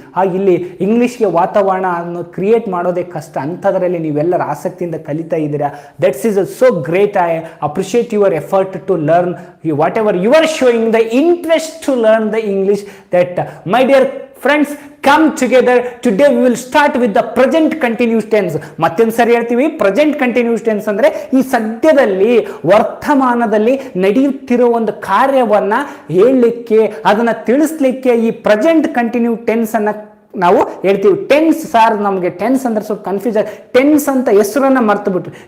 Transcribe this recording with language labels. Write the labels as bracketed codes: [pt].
[kn] ಹಾಗೆ ಇಲ್ಲಿ ಇಂಗ್ಲೀಷ್ಗೆ ವಾತಾವರಣ ಅನ್ನು ಕ್ರಿಯೇಟ್ ಮಾಡೋದೇ ಕಷ್ಟ. ಅಂಥದ್ರಲ್ಲಿ ನೀವೆಲ್ಲರ ಆಸಕ್ತಿಯಿಂದ ಕಲಿತಾ ಇದ್ದೀರಾ. [en] That's is so great. I appreciate your effort to learn what you are showing the interest to learn the English. That my dear friends, come together. Today we will start with the present continuous tense. [kn] ಮತ್ತೊಂದು ಸರಿ ಹೇಳ್ತೀವಿ, present continuous tense ಅಂದ್ರೆ ಈ ಸದ್ಯದಲ್ಲಿ ವರ್ತಮಾನದಲ್ಲಿ ನಡೆಯುತ್ತಿರೋ ಒಂದು ಕಾರ್ಯವನ್ನ ಹೇಳಲಿಕ್ಕೆ, ಅದನ್ನ ತಿಳಿಸ್ಲಿಕ್ಕೆ ಈ ಪ್ರೆಸೆಂಟ್ ಕಂಟಿನ್ಯೂ ಟೆನ್ಸ್ ಅನ್ನ ನಾವು ಹೇಳ್ತೀವಿ. ಟೆನ್ಸ್ ಸಾರ್, ನಮಗೆ ಟೆನ್ಸ್ ಅಂದ್ರೆ ಸ್ವಲ್ಪ ಕನ್ಫ್ಯೂಸ್ ಆಗಿ ಟೆನ್ಸ್ ಅಂತ ಹೆಸರನ್ನ ಮರ್ತು ಬಿಟ್ರು.